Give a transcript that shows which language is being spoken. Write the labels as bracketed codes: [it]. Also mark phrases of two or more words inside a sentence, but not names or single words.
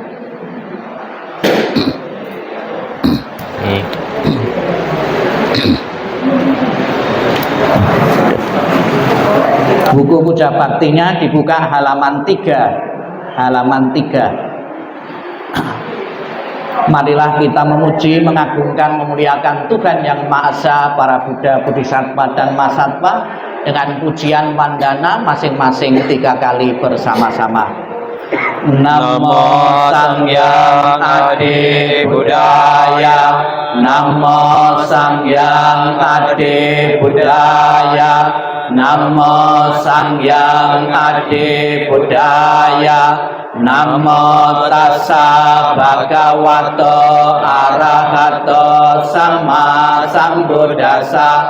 [id] Buku puja baktinya dibuka halaman 3. Halaman 3. Marilah kita memuji, mengagungkan, memuliakan Tuhan Yang Maha Esa, para Buddha, Bodhisattva, dan Mahasattva dengan pujian mandana masing-masing 3 kali bersama-sama. [pi] Namo Sangyang Adi Buddhaya, Namo Sangyang Adi Buddhaya, Namo Sangyang Adi Buddhaya, Namo tassa bhagavato arahato sama sambuddhassa.